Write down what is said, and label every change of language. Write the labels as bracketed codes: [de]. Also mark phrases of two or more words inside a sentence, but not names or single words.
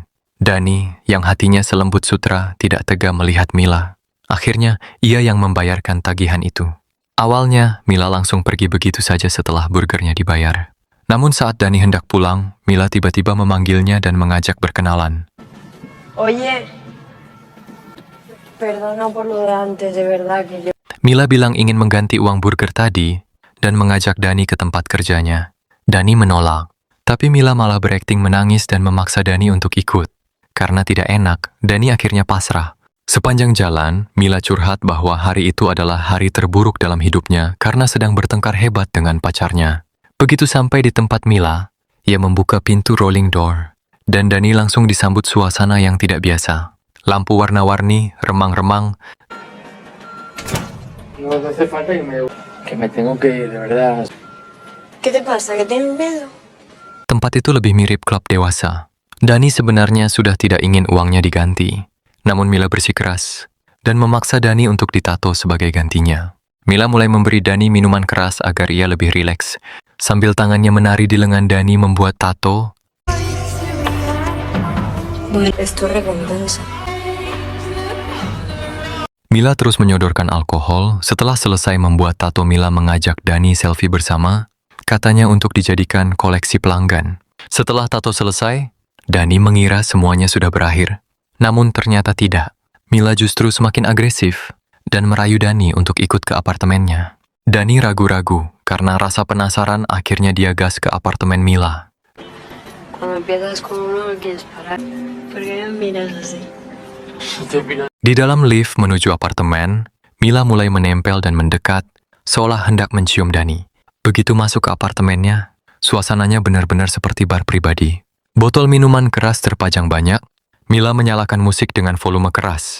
[id] Dani, yang hatinya selembut sutra, tidak tega melihat Mila. Akhirnya, ia yang membayarkan tagihan itu. Awalnya, Mila langsung pergi begitu saja setelah burgernya dibayar. Namun saat Dani hendak pulang, Mila tiba-tiba memanggilnya dan mengajak berkenalan. [es] Oye, perdona por lo de antes, de verdad que yo... [id] Mila bilang ingin mengganti uang burger tadi dan mengajak Dani ke tempat kerjanya. Dani menolak, tapi Mila malah berakting menangis dan memaksa Dani untuk ikut. Karena tidak enak, Dani akhirnya pasrah. Sepanjang jalan, Mila curhat bahwa hari itu adalah hari terburuk dalam hidupnya karena sedang bertengkar hebat dengan pacarnya. Begitu sampai di tempat Mila, ia membuka pintu [en] rolling door, [id] dan Dani langsung disambut suasana yang tidak biasa. Lampu warna-warni, remang-remang, [es] No te hace falta que me tengo que ir, de verdad. ¿Qué te pasa? ¿Que tienes miedo? [id] tempat itu lebih mirip klub dewasa. Dani sebenarnya sudah tidak ingin uangnya diganti, namun Mila bersikeras dan memaksa Dani untuk ditato sebagai gantinya. Mila mulai memberi Dani minuman keras agar ia lebih rileks. Sambil tangannya menari di lengan Dani membuat tato, [es] Bueno, esto es recompensa. [id] Mila terus menyodorkan alkohol. Setelah selesai membuat tato, Mila mengajak Dani selfie bersama, katanya untuk dijadikan koleksi pelanggan. Setelah tato selesai, Dani mengira semuanya sudah berakhir. Namun ternyata tidak. Mila justru semakin agresif dan merayu Dani untuk ikut ke apartemennya. Dani ragu-ragu karena rasa penasaran, akhirnya dia gas ke apartemen Mila. [es] Cuando empiezas con uno, quieres parar. ¿Por qué me miras así? [id] Di dalam lift menuju apartemen, Mila mulai menempel dan mendekat, seolah hendak mencium Dani. Begitu masuk ke apartemennya, suasananya benar-benar seperti bar pribadi. Botol minuman keras terpajang banyak. Mila menyalakan musik dengan volume keras.